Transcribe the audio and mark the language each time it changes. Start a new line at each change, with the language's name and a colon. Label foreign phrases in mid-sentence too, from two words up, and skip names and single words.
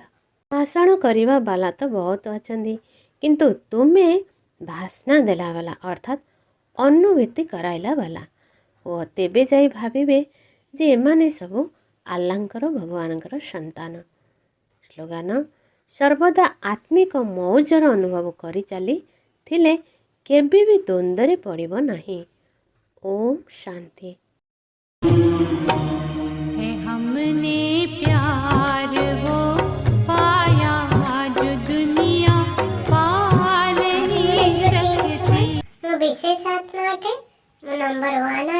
Odia: ଭାଷଣ କରିବା ବାଲା ତ ବହୁତ ଅଛନ୍ତି, କିନ୍ତୁ ତୁମେ ଭାଷଣା ଦେଲା ବାଲା ଅର୍ଥାତ୍ ଅନୁଭୂତି କରାଇଲା ବାଲା ଓ ତେବେ ଯାଇ ଭାବିବେ ଯେ ଏମାନେ ସବୁ ଆଲ୍ଲାଙ୍କର ଭଗବାନଙ୍କର ସନ୍ତାନ। ସ୍ଲୋଗାନ, ସର୍ବଦା ଆତ୍ମିକ ମୌଜର ଅନୁଭବ କରି ଚାଲିଥିଲେ କେବେ ବି ଦ୍ୱନ୍ଦ୍ୱରେ ପଡ଼ିବ ନାହିଁ। ଓମ୍ ଶାନ୍ତି।
Hindi: हमने प्यार वो पाया जो दुनिया पा नहीं सकती।
Odia: ମୁଁ ବିଶେଷ ଆତ୍ମା ଅଟେ। ମୁଁ ନମ୍ବର 1।